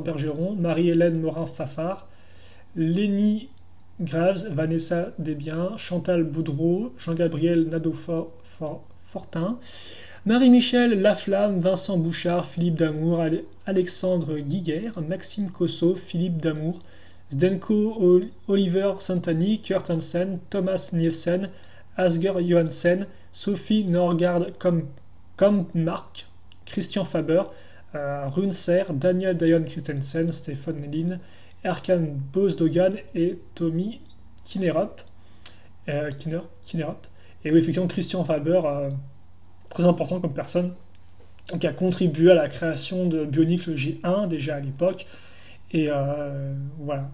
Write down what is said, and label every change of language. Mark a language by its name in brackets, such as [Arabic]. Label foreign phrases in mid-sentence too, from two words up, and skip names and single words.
[French] Bergeron, Marie-Hélène Morin-Fafard, Lenny Graves, Vanessa Desbiens, Chantal Boudreau, Jean-Gabriel Nadeau-Fortin, Marie-Michel Laflamme, Vincent Bouchard, Philippe Damour, Alexandre Guiguer, Maxime Cosso, Philippe Damour, Zdenko Oliver Santani, Kurt Hansen, Thomas Nielsen, Asger Johansen, Sophie Norgard Kampmark, Christian Faber, Runser, Daniel Dayon Christensen, Stéphane Lin, Erkan Bozdogan et Tommy Kinerop. Kinerop. Et oui, effectivement, Christian Faber, très important comme personne, qui a contribué à la création de Bionicle le G1 déjà à l'époque. Et voilà.